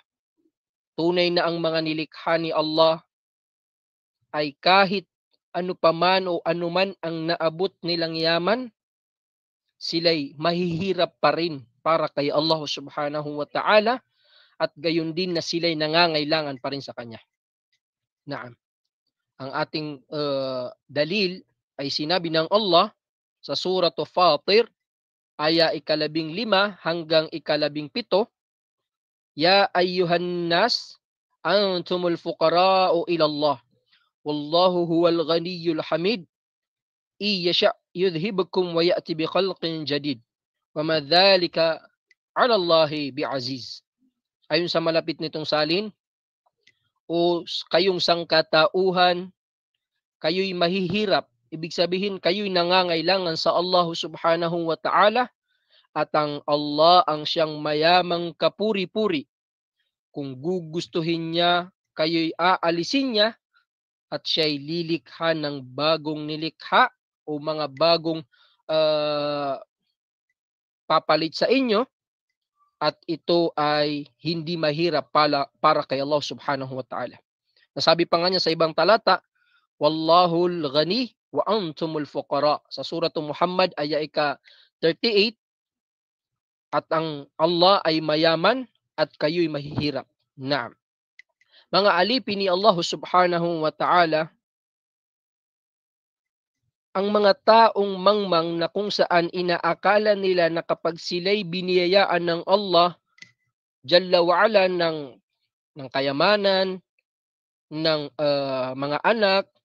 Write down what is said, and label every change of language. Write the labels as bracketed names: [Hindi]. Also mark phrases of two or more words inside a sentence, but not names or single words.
[Filipino] Tunay na ang mga nilikha ni Allah ay kahit ano paman o anuman ang naabot nilang yaman, sila'y mahihirap pa rin para kay Allah [Arabic] سبحانه وتعالى [Filipino] at gayon din na sila'y nangangailangan pa rin sa Kanya. Naam. Ang ating dalil ay sinabi ng Allah sa Surah Fatir, aya 15 hanggang 17, [Arabic] يا أيها الناس أنتم الفقراء إلى الله. والله هو الغني الحميد إن يشأ يذهبكم ويأت بخلق جديد. وما ذلك على الله بعزيز. [Filipino] Ayon sa malapit nitong salin, o kayong sangkatauhan, kayo'y mahihirap. Ibig sabihin, kayo'y nangangailangan sa Allah [Arabic] سبحانه وتعالى [Filipino] at ang Allah ang siyang mayamang kapuri-puri. Kung gugustuhin niya, kayo'y aalisin niya at siya'y lilikha ng bagong nilikha o mga bagong papalit sa inyo at ito ay hindi mahirap para kay Allah [Arabic] سبحانه وتعالى. [Filipino] Nasabi pa nga niya sa ibang talata, [Arabic] والله الغني وأنتم الفقراء. [Filipino] Sa Surah Muhammad aya 38, at ang Allah ay mayaman at kayo'y mahihirap. Naam. Mga alipin ni Allah [Arabic] سبحانه وتعالى, [Filipino] ang mga taong mangmang na kung saan inaakala nila na kapag sila'y biniyayaan ng Allah [Arabic] جل وعلا [Filipino] ng kayamanan, ng mga anak,